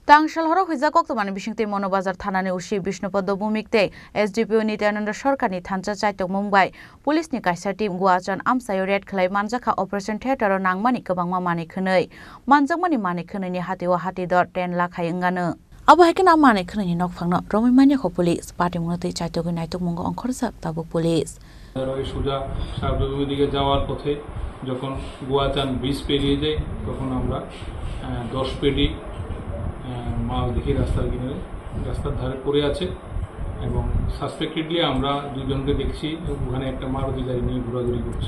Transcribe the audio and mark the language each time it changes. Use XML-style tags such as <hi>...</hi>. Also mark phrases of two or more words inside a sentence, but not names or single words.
<trp>तांगशाल हर हुइजा कक्तमानि बिसिंगते मनोबाजार थानानि उसी विष्णुपद भूमिकते एसडीपीओ नित्यानंद सरकारनि थानसा चाइतक मुंबाइ पुलिसनि काइसा टीम गुवाचन आमसायो रेड खलाय मानजाखा ऑपरेशन थिएटर नांगमानि गोबांमा मानिखनै मानजाकमानि मानिखनैनि हातेवा हातिदर 10 लाख हायंगानो अबहायकना मानिखनैनि नकफांनो रमिमानिखौ पुलिस पार्टी मुंगते चाइतक नाइतक मुंग अंखरसा ताबु पुलिस</trp> <bn>সোজা সাবজুমির দিকে যাওয়ার পথে যখন গুয়াচান ব্রিজ পেরিয়ে যায় তখন আমরা 10 পেডি মাল দেখি রাস্তার কিনারে রাস্তার ধারে পড়ে আছে এবং সাসপেক্টেডলি আমরা দুজনকে দেখছি ওখানে একটা মারুতি গাড়ি নিয়ে ঘোরাঘুরি করছে।</bn>